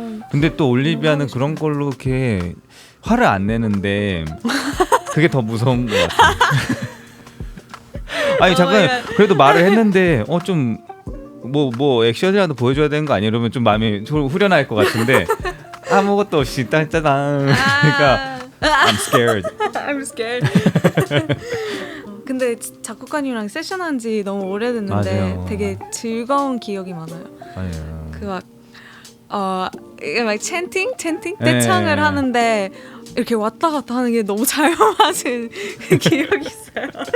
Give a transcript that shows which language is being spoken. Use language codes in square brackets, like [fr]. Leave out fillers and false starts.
[ko] 근데 또 올리비아는 그런 걸로 이렇게 화를 안 내는데 그게 더 무서운 것 같아요. 아니 잠깐 그래도 말을 했는데 좀 뭐 액션이라도 보여줘야 되는 거 아니에요? 이러면 좀 마음이 후련할 것 같은데 아무것도 없이 딴짜단. [en] 그러니까 I'm scared. I'm scared. [ko] 근데 작곡가님이랑 세션한 지 너무 오래됐는데 맞아요. 되게 즐거운 기억이 많아요. 맞아요. 그 이게 막 챈팅 네. 떼창을 하는데 이렇게 왔다 갔다 하는 게 너무 잘 맞은 기억이 있어요.